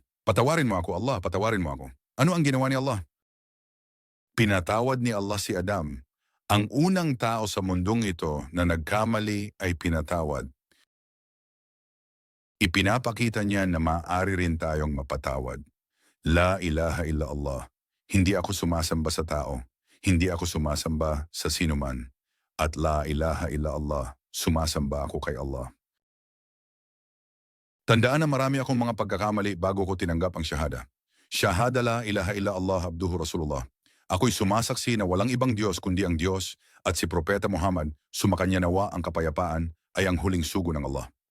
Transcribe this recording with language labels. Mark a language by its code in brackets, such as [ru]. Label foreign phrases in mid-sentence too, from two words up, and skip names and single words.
[tl] Patawarin mo ako, Allah, patawarin mo ako. Ano ang ginawa ni Allah? Pinatawad ni Allah si Adam. Ang unang tao sa mundong ito na nagkamali ay pinatawad. Ipinapakita niya na maaari rin tayong mapatawad. [ar] لا إله إلا الله. [tl] Hindi ako sumasamba sa tao. Hindi ako sumasamba sa sinuman. [ar] At لا إله إلا الله. [tl] Sumasamba ako kay Allah. Tandaan na marami akong mga pagkakamali bago ko tinanggap ang shahada. [ar] شهادة لا إله إلا الله عبده رسول الله. [tl] Ako'y sumasaksi na walang ibang Diyos kundi ang Diyos at si Propeta Muhammad, sumakanya nawa ang kapayapaan, ay ang huling sugo ng Allah.